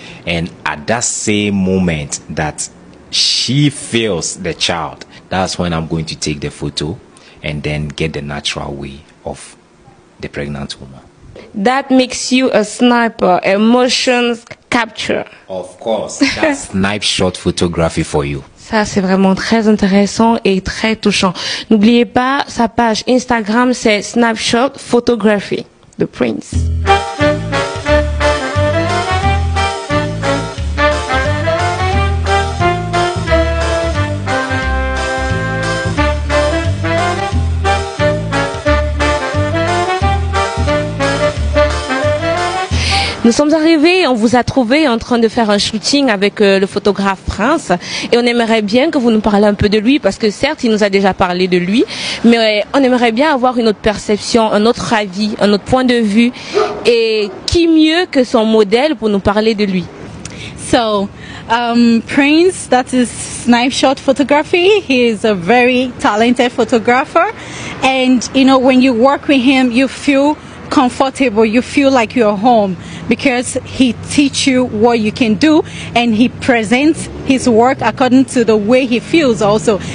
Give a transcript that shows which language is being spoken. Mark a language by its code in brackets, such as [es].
[en] And at that same moment that she feels the child, that's when I'm going to take the photo and then get the natural way of the pregnant woman. That makes you a sniper, a motion capture. Of course, that's snapshot photography for you. [fr] Ça, c'est vraiment très intéressant et très touchant. N'oubliez pas, sa page Instagram, c'est Snapshot Photography, The Prince. Nous sommes arrivés, on vous a trouvé en train de faire un shooting avec le photographe Prince, et on aimerait bien que vous nous parliez un peu de lui, parce que certes, il nous a déjà parlé de lui, mais on aimerait bien avoir une autre perception, un autre avis, un autre point de vue, et qui mieux que son modèle pour nous parler de lui? [en] So, Prince, that is snapshot photography. He is a very talented photographer, and you know, when you work with him, you feel comfortable, you feel like you're home, because he teach you what you can do, and he presents his work according to the way he feels also.